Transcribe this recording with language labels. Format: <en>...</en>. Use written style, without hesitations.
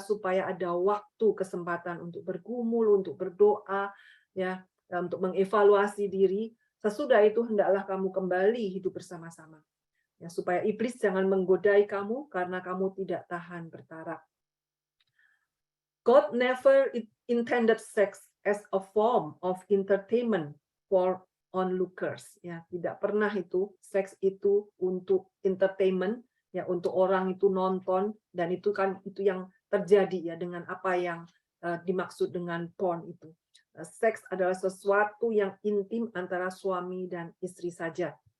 <id>Supaya ada waktu kesempatan untuk bergumul, untuk berdoa, ya, untuk mengevaluasi diri Sesudah itu hendaklah kamu kembali hidup bersama-sama. Ya, supaya iblis jangan menggodai kamu karena kamu tidak tahan bertarak.</id> <en>God never intended sex as a form of entertainment for onlookers.</en> <id>Ya, tidak pernah itu seks itu untuk</id> <en>entertainment,</en> <id>ya, untuk orang itu nonton, dan itu kan itu yang terjadi ya dengan apa yang dimaksud dengan porn itu. Seks adalah sesuatu yang intim antara suami dan istri saja.</id>